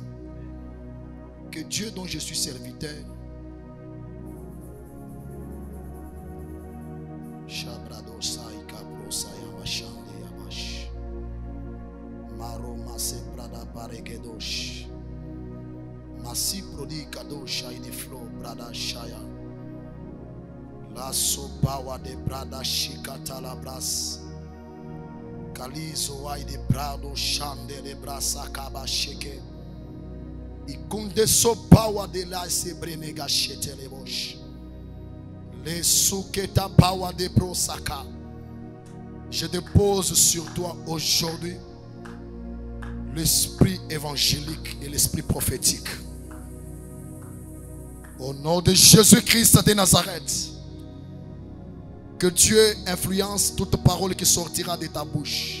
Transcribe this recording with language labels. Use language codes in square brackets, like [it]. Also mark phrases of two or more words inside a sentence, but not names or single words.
[fr] Que Dieu dont je suis serviteur Masi prodi kadosha in the flow brada shaya la sopawa de brada shikata la bras kalizo wa de brado shande de brasa kaba sheke ikunde sopawa de la sebrenega shete le bosh le suketa pawa de brosaka. Je dépose sur toi aujourd'hui l'esprit évangélique et l'esprit prophétique. Au nom de Jésus-Christ de Nazareth, que Dieu influence toute parole qui sortira de ta bouche.